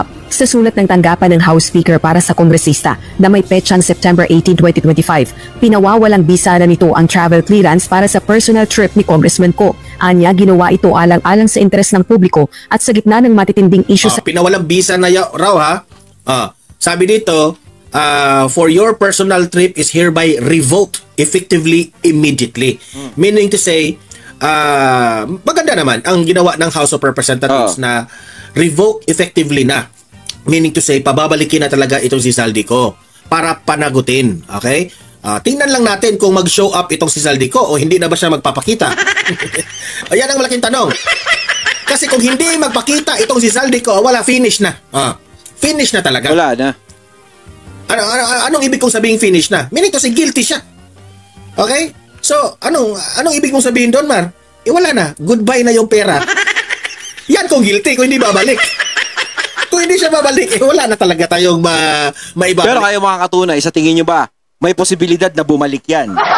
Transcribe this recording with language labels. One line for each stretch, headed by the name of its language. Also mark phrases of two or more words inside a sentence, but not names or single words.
Filipino: Sa sulat ng tanggapan ng House Speaker para sa kongresista na may petsang September 18, 2025, pinawawalang bisa na nito ang
English: travel clearance
Filipino: para sa
English: personal trip
Filipino: ni Congressman Ko. Anya, ginawa ito alang-alang sa interes ng publiko at sa gitna ng matitinding issue sa Pinawalang bisa na raw ha. Sabi dito,
English: for your personal trip is hereby revoked effectively immediately. Meaning to say,
Filipino: maganda naman ang ginawa ng House of Representatives na
English: revoke effectively
Filipino: na.
English: Meaning to say,
Filipino: pababalikin na talaga itong si Zaldico para panagutin. Okay? Tingnan lang natin kung mag-show up itong si Zaldico o hindi na ba siya magpapakita. Ayan ang malaking tanong. Kasi kung hindi magpakita itong si Zaldico, wala, finish na. Finish na talaga. Wala na. Anong ibig kong sabihin finish na?
English: Meaning to say,
Filipino: guilty siya. Okay? So, anong ibig mong sabihin doon, Mar? Wala na. Goodbye na yung pera. Yan kung guilty, kung hindi babalik. Kung hindi siya babalik, wala na talaga tayong maibabalik. Pero kayo mga katunay, sa tingin nyo ba, may posibilidad na bumalik yan?